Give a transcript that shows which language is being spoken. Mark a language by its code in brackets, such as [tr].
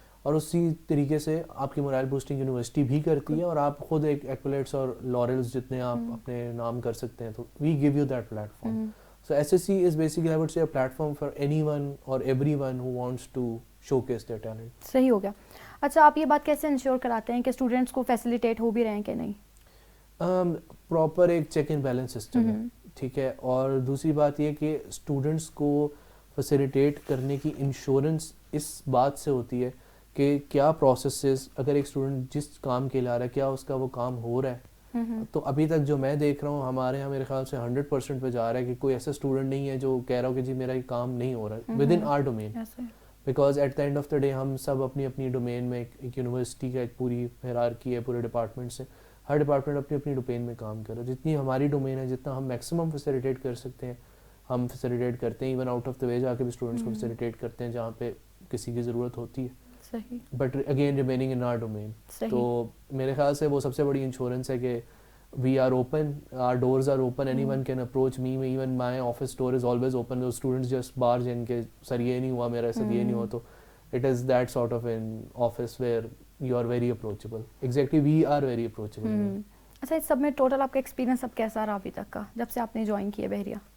[ur] اور اسی طریقے سے آپ کی مورائل بوسٹنگ یونیورسٹی بھی کرتی ہے, اور آپ خود ایک ایکولیٹس اور لارلز جتنے آپ اپنے نام کر سکتے ہیں, تو [en] We give you that platform. So SSC is basically, I would say, a platform for anyone or everyone who wants to showcase their talent. [ur] صحیح ہو گیا. اچھا آپ یہ بات کیسے انشور کراتے ہیں کہ اسٹوڈنٹس کو فیسیلیٹیٹ ہو بھی رہے ہیں کہ نہیں؟ پراپر ایک چیک اینڈ بیلنس سسٹم ہے, ٹھیک ہے. اور دوسری بات یہ کہ اسٹوڈنٹس کو فیسیلیٹیٹ کرنے کی انشورنس اس بات سے ہوتی ہے کہ کیا پروسیسز, اگر ایک اسٹوڈنٹ جس کام کے لیے آ رہا ہے کیا اس کا وہ کام ہو رہا ہے. تو ابھی تک جو میں دیکھ رہا ہوں ہمارے یہاں میرے خیال سے 100% پہ جا رہا ہے کہ کوئی ایسا اسٹوڈنٹ نہیں ہے جو کہہ رہا ہو کہ جی میرا یہ کام نہیں ہو رہا ہے [en] Within our domain. Because at the end of the day [ur] ہم سب اپنی اپنی ڈومین میں ایک یونیورسٹی کا ایک پوری ہیرارکی ہے پورے ڈپارٹمنٹ سے, ہر ڈپارٹمنٹ اپنی اپنی ڈومین میں کام کر رہا ہے. جتنی ہماری ڈومین ہے جتنا ہم میکسیمم فیسیلیٹیٹ کر سکتے ہیں ہم فیسیلیٹیٹ کرتے ہیں, [en] even out of the way [ur] جا کے بھی اسٹوڈنٹس کو فیسیلیٹیٹ کرتے ہیں جہاں پہ کسی کی ضرورت ہوتی ہے. [en] But again remaining in our domain. [ur] تو میرے خیال سے وہ سب سے بڑی انشورنس ہے کہ [en] we are open, our doors are open, anyone can approach me, even my office door is always open. Those students just barge in [ur] کہ سر یہ نہیں ہوا میرا ساتھ, یہ نہیں ہوا. تو [en] it is that sort of an office where you are very approachable. Exactly, we are very approachable. [ur] اچھا اس سب میں ٹوٹل آپ کا ایکسپیرینس اب کیسا رہا ابھی تک کا جب سے آپ نے جوائن کیا بحریہ؟